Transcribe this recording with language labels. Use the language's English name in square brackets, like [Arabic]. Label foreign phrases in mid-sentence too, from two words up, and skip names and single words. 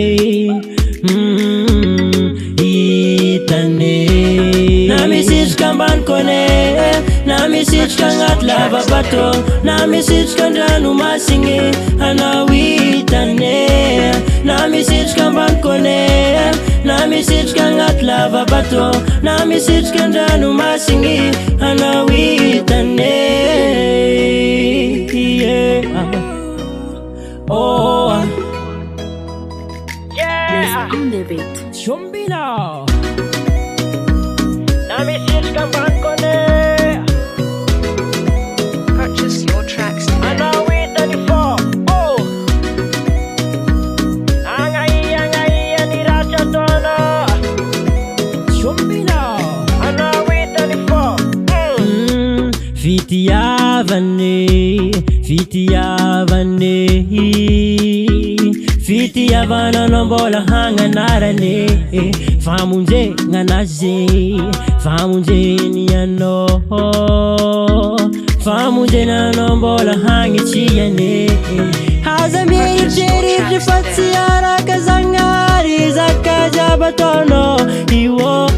[Malagasy] hitane na misitrika ambaniko ane na misitrika agnaty lavabato na misitrika andranomasigny anao hitane na misitrika ambaniko ane na misitrika agnaty lavabato na misitrika andranomasigny anao hitane [English] On the beat. [Malagasy] Shombina na misitrika ambaniko ane [English] Purchase your tracks today. [Malagasy] anao hitany fô agnaia ny ratsy ataona shombina anao hitany fô fitiavane fitiavananao mbola hagnanarane famonjegnanazy famonjeny anao famonjenanao mbola hagnitsiane haza mieritreritry fa tsy araka zagnary zaka jiaby ataonao io